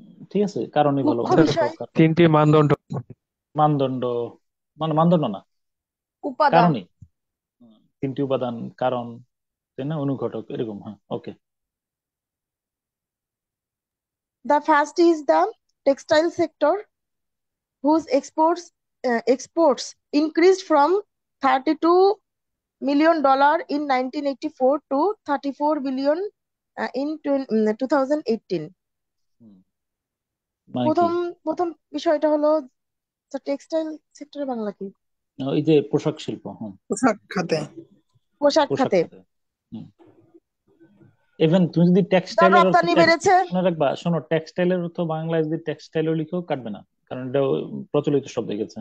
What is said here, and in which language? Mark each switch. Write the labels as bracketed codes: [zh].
[bn] ঠিক আছে, কারণই ভালো, মুখ্য উত্তর বিষয়, হোক কারণ। তিনটি মানদণ্ড। মানদণ্ড, মানে মানদণ্ড না, উপাদান। কারণই। তিনটি উপাদান, কারণ, তাই না, অনুঘটক এরকম। হ্যাঁ, ওকে। [en] The first is the textile sector, whose exports increased from $32 million in 1984 to $34 billion in 2018. [bn] মানে কি? প্রথম প্রথম বিষয়টা হলো টেক্সটাইল সেক্টরে বাংলা কি? ওই যে পোশাক শিল্প। হ্যাঁ, পোশাক খাতে। পোশাক পোশাক খাতে খাতে। ইভেন তুমি যদি যার টেক্সটাইলের অর্থ রপ্তানি বেড়েছে। মনে রাখবা, শোনো, টেক্সটাইলের অর্থ বাংলায় যদি টেক্সটাইলও লিখো কাটবে না, কারণ এটা প্রচলিত শব্দ হয়ে গেছে।